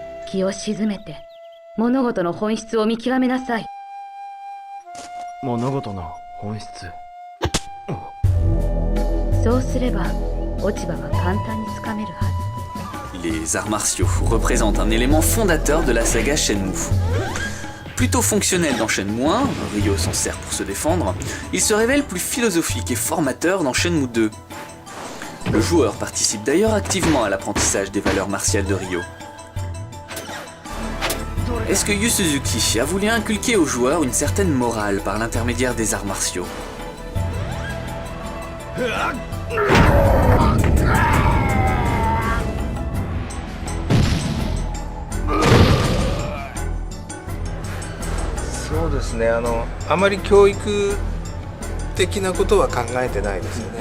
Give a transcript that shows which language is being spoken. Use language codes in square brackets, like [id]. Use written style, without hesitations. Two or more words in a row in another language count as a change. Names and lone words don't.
[ja] 気を静めて物事の本質を見極めなさい。物事の本質。そうすれば落ち葉は簡単につかめるはず。 [fr] Les arts martiaux représentent un élément fondateur de la saga Shenmue. Plutôt fonctionnel dans Shenmue 1, Ryo s'en sert pour se défendre, il se révèle plus philosophique et formateur dans Shenmue 2. Le joueur participe d'ailleurs activement à l'apprentissage des valeurs martiales de Ryo. Est-ce que Yu Suzuki a voulu inculquer aux joueurs une certaine morale par l'intermédiaire des arts martiaux? [ja] そうですね、あまり教育的なことは考えてないですよね。